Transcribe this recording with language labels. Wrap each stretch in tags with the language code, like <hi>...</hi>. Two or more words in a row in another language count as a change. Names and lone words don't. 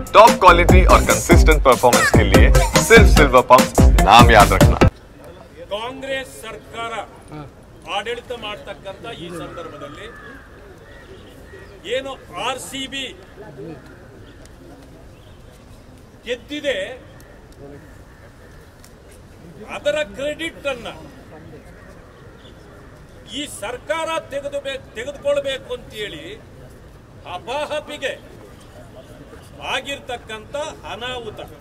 <en>top quality</en> <hi>और</hi> <en>consistent performance</en> <hi>के लिए सिर्फ सिल्वर पंप नाम याद रखना।</hi> <kn>ಕಾಂಗ್ರೆಸ್ ಸರ್ಕಾರ ಆಡಳಿತ ಮಾಡತಕ್ಕಂತ ಈ ಸಂದರ್ಭದಲ್ಲಿ ಏನು ಆರ್ಸಿಬಿ ಗೆದ್ದಿದೆ ಅದರ ಕ್ರೆಡಿಟ್ ಅನ್ನ ಈ ಸರ್ಕಾರ ತೆಗೆದುಕೊಳ್ಳಬೇಕು ಅಂತ ಹೇಳಿ ಹಪಾಹಪಿಗೆ ಆಗಿರ್ತಕ್ಕಂತ ಅನಾಹುತ.</kn>